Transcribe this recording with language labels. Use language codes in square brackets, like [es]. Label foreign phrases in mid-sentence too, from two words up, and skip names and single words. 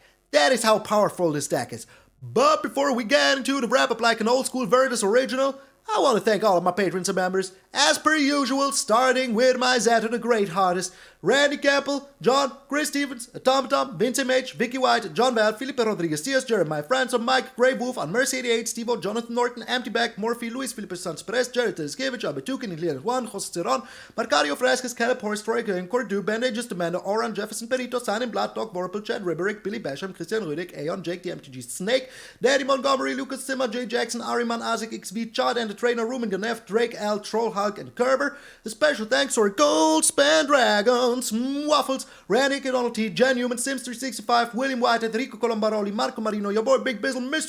[en] That is how powerful this deck is. But before we get into the wrap-up like an old school Virtus original, I want to thank all of my patrons and members, as per usual, starting with my Zeta the Great Hardest, Randy Campbell, John, Chris Stevens, Automaton, Vince H, Vicky White, John Val, Felipe Rodriguez, Tias, Jeremiah Franson, Mike, Grey Wolf, Unmercy 88, Stevo, Jonathan Norton, Empty Back, Morphe, Luis Felipe Sanz Perez, Jared Teskevich, Abetukin, Ilian Juan, Jose Ceron, Marcario Fresquez, Caleb Horst, Troy Green, Cordu, Bandages, Amanda, Oran, Jefferson Perito, Signing Blood, Dog, Vorpal, Chad Ribberick, Billy Basham, Christian Rudik, Aeon, Jake, the MTG Snake, Daddy Montgomery, Lucas Zimmer, Jay Jackson, Ariman, Isaac, XV, Chad, and the trainer, Ruben Ganef, Drake, L, Troll, Hulk, and Kerber. A special thanks to our A-Goldspan Dragon, Waffles, Randy, Donald T, Jen Newman, Sims365, William White, Enrico Colombaroli, Marco Marino, your boy Big Bizzle, Mr.